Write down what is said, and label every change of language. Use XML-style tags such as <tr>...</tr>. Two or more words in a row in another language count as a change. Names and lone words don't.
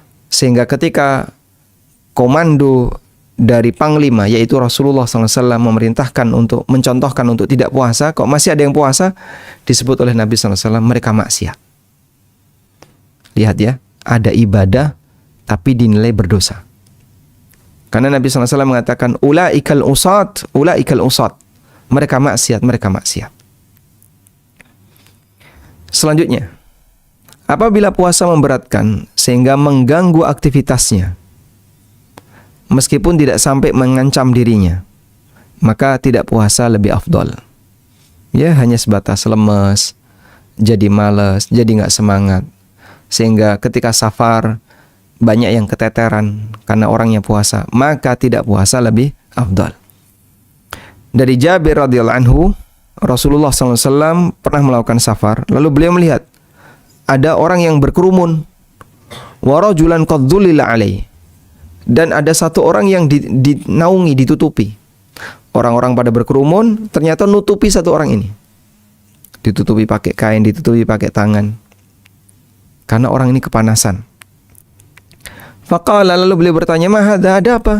<id>Sehingga ketika komando dari panglima, yaitu Rasulullah SAW, memerintahkan untuk mencontohkan untuk tidak puasa, kok masih ada yang puasa, disebut oleh Nabi SAW mereka maksiat. Lihat ya, ada ibadah tapi dinilai berdosa. Karena Nabi SAW mengatakan</id> <ar>أولئك العصاة، أولئك العصاة.</ar> <id>Mereka maksiat, mereka maksiat. Selanjutnya, apabila puasa memberatkan sehingga mengganggu aktivitasnya, meskipun tidak sampai mengancam dirinya, maka tidak puasa lebih afdol. Ya, hanya sebatas lemes, jadi malas, jadi nggak semangat. Sehingga ketika safar, banyak yang keteteran karena orangnya puasa, maka tidak puasa lebih afdal. Dari Jabir</id> <ar>رضي الله عنه,</ar> <id>Rasulullah SAW pernah melakukan safar, lalu beliau melihat ada orang yang berkerumun,</id> <ar>ورجلا قد ظلل عليه,</ar> <id>dan ada satu orang yang dinaungi, ditutupi. Orang-orang pada berkerumun, ternyata nutupi satu orang ini. Ditutupi pakai kain, ditutupi pakai tangan. Karena orang ini kepanasan. Faqala, lalu beliau bertanya,</id> <ar>"ما هذا,</ar> <id>ada apa?"</id>